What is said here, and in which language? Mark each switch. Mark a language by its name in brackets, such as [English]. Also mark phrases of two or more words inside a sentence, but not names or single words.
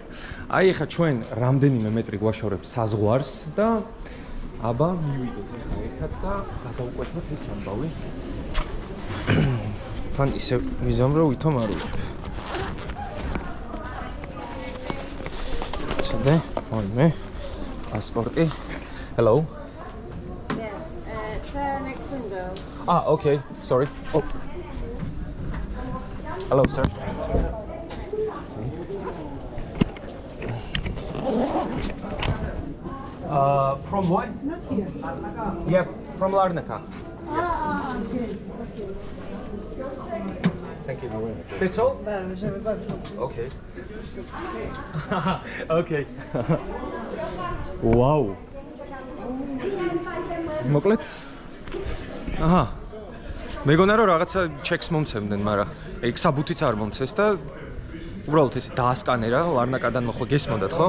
[Georgian] აი ეხლა ჩვენ რამდენიმე მეტრი გვაშორებს საზღვარს და აბა მივიდეთ ეხლა ერთად და გადავყვეთოთ ეს ამბავი. თან ისე ვიზამ, რომ ვითომ არ ვიყავ. მოიმე პასპორტი. [English] Hello. Yes, sir, next window. Okay. Sorry. Oh. Hello, sir. From what? Not here. Yeah, from Larnaca. Yes. Okay. Thank you. That's all? Okay. Okay. [Georgian] Wow. მოკლედ. აჰა. მეგონა რომ რაღაცა ჩეკს მომცემდნენ, მაგრამ ეგ საბუთიც არ მომცეს და უბრალოდ ესე დაასკანერა, ლარნაკადან მოხო გესმოდათ, ხო?